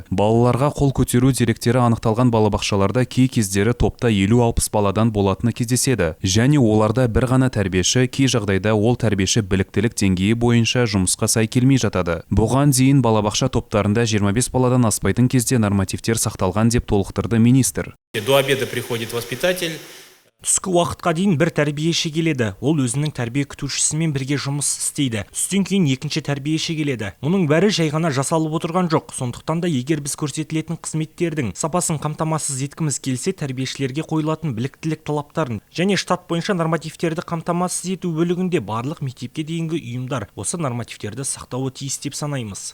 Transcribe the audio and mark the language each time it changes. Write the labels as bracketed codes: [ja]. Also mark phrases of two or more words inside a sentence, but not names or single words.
[kk] Балаларға қол көтеру деректері анықталған балабақшаларда кей кездері топта 50-60 баладан болатыны кездеседі, және оларда бір ғана тәрбиеші, кей жағдайда ол тәрбиеші біліктілік деңгейі бойынша жұмысқа сай келмей жатады. Бұған дейін балабақша топтарында 25 баладан аспайтын кезде нормативтер сақталған деп толықтырды министр. [ru] До обеда приходит воспитатель. [kk] Түскі уақытқа дейін бір тәрбиеші келеді. Ол өзінің тәрбие күтушісімен бірге жұмыс істейді. Түстен кейін екінші тәрбиеші келеді. Мұның бәрі жай ғана жасалып отырған жоқ. Сондықтан да егер біз көрсетілетін қызметтердің сапасын қамтамасыз еткіміз келсе, тәрбиешілерге қойылатын біліктілік талаптарын және штат бойынша нормативтерді қамтамасыз ету бөлігінде барлық мектепке дейінгі ұйымдар осы нормативтерді сақтауы тиіс деп санаймыз.